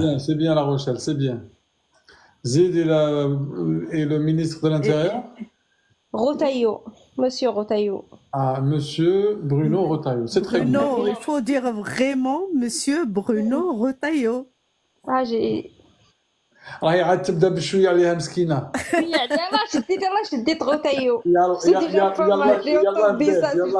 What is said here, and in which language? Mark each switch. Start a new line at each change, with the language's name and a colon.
French: C'est bien, La Rochelle, c'est bien.
Arabic: Zid
French: et le ministre de l'Intérieur? Rotaillot. Monsieur Rotaillot. Ah, Monsieur Bruno Retailleau. C'est très bien. Bruno, il faut dire vraiment Monsieur Bruno Retailleau. Ah, j'ai...
Arabic: راهي عاد تبدا بشويه عليها مسكينه. يلا شديت Rotaillot. يلا
French: C'est déjà pas mal, j'ai entendu ça.